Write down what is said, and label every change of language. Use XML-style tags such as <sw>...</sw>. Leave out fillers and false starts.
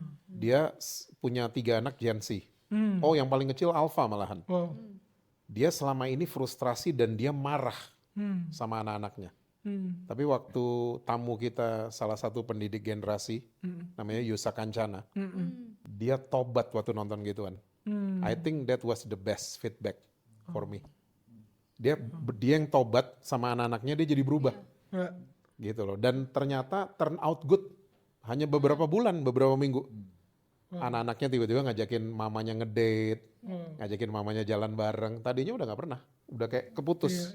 <id>Dia punya 3 anak Gen Z. Oh yang paling kecil Alpha malahan. Dia selama ini frustrasi dan dia marah sama anak-anaknya. Tapi waktu tamu kita salah satu pendidik generasi namanya Yusa Kancana, dia tobat waktu nonton gituan.</id> <en>I think that was the best feedback for me.</en> <id>Dia yang tobat sama anak-anaknya, dia jadi berubah, gitu loh. Dan ternyata</id> <en>turn out good,</en> <id>hanya beberapa bulan, beberapa minggu. anak-anaknya tiba-tiba ngajakin mamanya ngedate, ngajakin mamanya jalan bareng. Tadinya udah nggak pernah, udah kayak keputus.</id>